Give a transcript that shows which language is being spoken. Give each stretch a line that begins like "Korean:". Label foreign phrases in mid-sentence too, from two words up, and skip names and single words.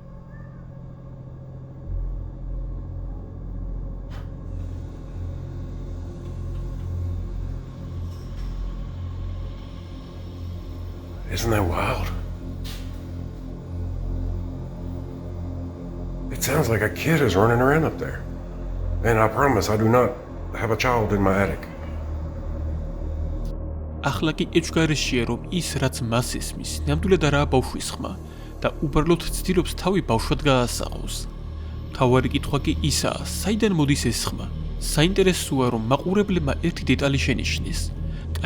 English: Isn't that wild? It sounds like a kid is running around up there. And I promise I do not have a child in my attic.
Georgian: ახლა კი ეჭვგარეშეა, რომ ის, რაც მას ესმის, ნამდვილად არაა ბავშვის ხმა და უბრალოდ ცდილობს თავი ბავშვად გაასაღოს. მთავარი კითხვა კი ისაა, საიდან მოდის ეს ხმა? საინტერესოა, რომ მაყურებლებმა ერთი დეტალი შენიშნეს.